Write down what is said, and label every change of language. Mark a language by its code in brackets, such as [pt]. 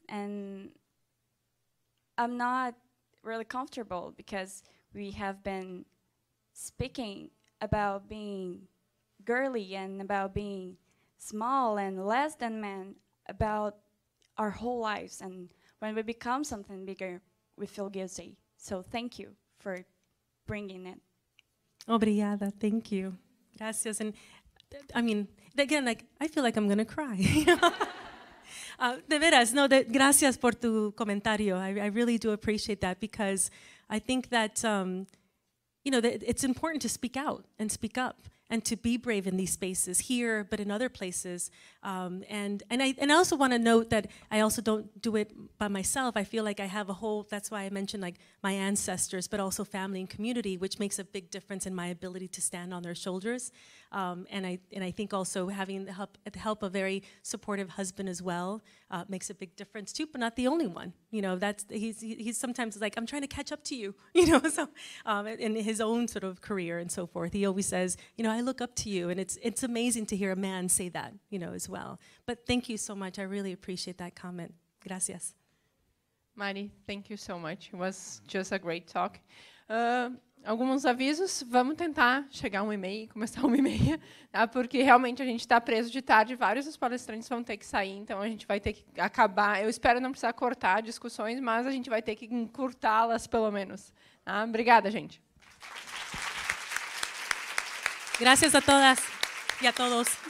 [en] And I'm not really comfortable because we have been speaking about being girly and about being small and less than men about our whole lives. And when we become something bigger, we feel guilty. So thank you for bringing it. Obrigada, thank you. Gracias. And I mean, again, like, I feel like I'm going to cry. [es] De veras, no, gracias por tu comentario. [en] I really do appreciate that because I think that, it's important to speak out and speak up and to be brave in these spaces here, but in other places. And I also want to note that I also don't do it by myself. I feel like I have a whole, that's why I mentioned like my ancestors, but also family and community, which makes a big difference in my ability to stand on their shoulders. And I think also having the help of a very supportive husband as well makes a big difference too, but not the only one. He's sometimes like, I'm trying to catch up to you, so in his own sort of career and so forth. He always says, I look up to you, and it's amazing to hear a man say that, as well. But thank you so much. I really appreciate that comment. [es] Gracias. [en] Mari, thank you so much. It was just a great talk. [pt] alguns avisos. Vamos tentar chegar a 1h30, começar 1h30, tá? Porque realmente a gente está preso de tarde, vários dos palestrantes vão ter que sair, então a gente vai ter que acabar. Eu espero não precisar cortar discussões, mas a gente vai ter que encurtá-las, pelo menos. Tá? Obrigada, gente. [es] Gracias a todas y a todos.